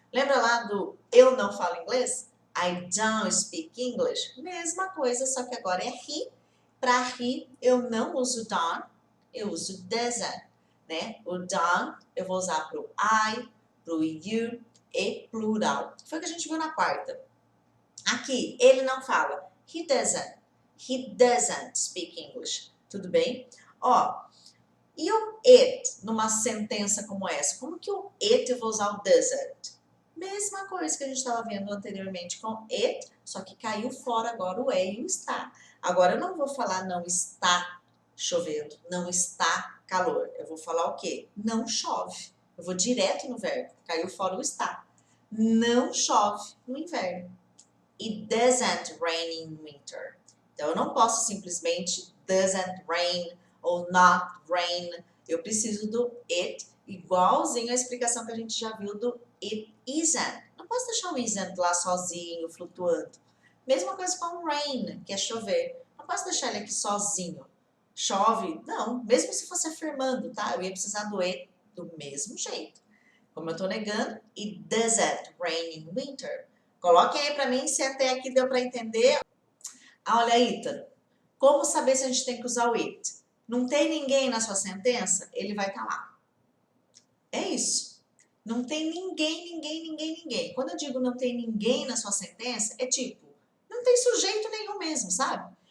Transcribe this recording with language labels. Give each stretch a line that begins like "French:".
Portuguese: Lembra lá do eu não falo inglês?
English: I don't speak English.
Portuguese: Mesma coisa, só que agora é he. Para he, eu não uso don't, eu uso doesn't, né? O don't eu vou usar para o I, para o you e plural. Foi o que a gente viu na quarta. Aqui, ele não fala.
English: He doesn't. He doesn't speak English.
Portuguese: Tudo bem? Ó, e o it numa sentença como essa? Como que o it eu vou usar o doesn't? Mesma coisa que a gente estava vendo anteriormente com it, só que caiu fora agora o é e o está. Agora eu não vou falar não está chovendo, não está calor. Eu vou falar o quê? Não chove. Eu vou direto no verbo, caiu fora o está. Não chove no inverno.
English: It doesn't rain in winter.
Portuguese: Então eu não posso simplesmente
English: doesn't rain
Portuguese: ou
English: not rain.
Portuguese: Eu preciso do it, igualzinho a explicação que a gente já viu do
English: it isn't.
Portuguese: Não posso deixar o isn't lá sozinho, flutuando. Mesma coisa com o rain, que é chover. Não posso deixar ele aqui sozinho. Chove? Não, mesmo se fosse afirmando, tá? Eu ia precisar do it do mesmo jeito. Como eu tô negando,
English: it doesn't rain in winter.
Portuguese: Coloquem aí pra mim se até aqui deu pra entender. Ah, olha aí, Ítalo. Como saber se a gente tem que usar o it? Não tem ninguém na sua sentença? Ele vai estar lá. É isso. Não tem ninguém. Quando eu digo não tem ninguém na sua sentença, é tipo, não tem sujeito nenhum mesmo, sabe?